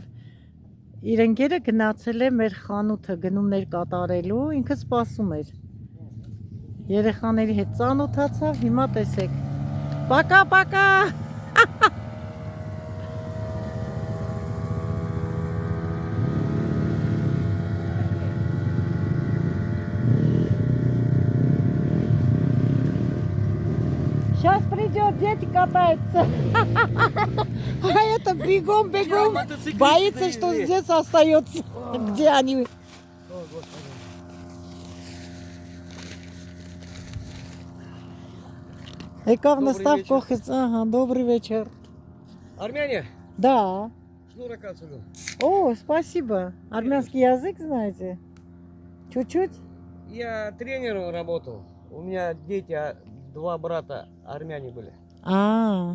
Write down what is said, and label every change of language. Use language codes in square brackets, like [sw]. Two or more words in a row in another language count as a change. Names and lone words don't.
[hy] իր ընկերը գնացել է մեր խանութը գնումներ կատարելու, ինքը սպասում էր։ Երեխաների հետ ծանոթացավ, հիմա տեսեք։ [ru] Пока, пока։ Сейчас придет, дети катаются. А это бегом, бегом. Боится, что здесь остается. Где они? [hy] Եկավ նստավ կողքից, ահա, [ru] добрый вечер. Армяне, Да. шнурок отсюда. О, спасибо. Армянский язык знаете? Чуть-чуть? Я тренером работал. У меня дети, два брата армяне были. А,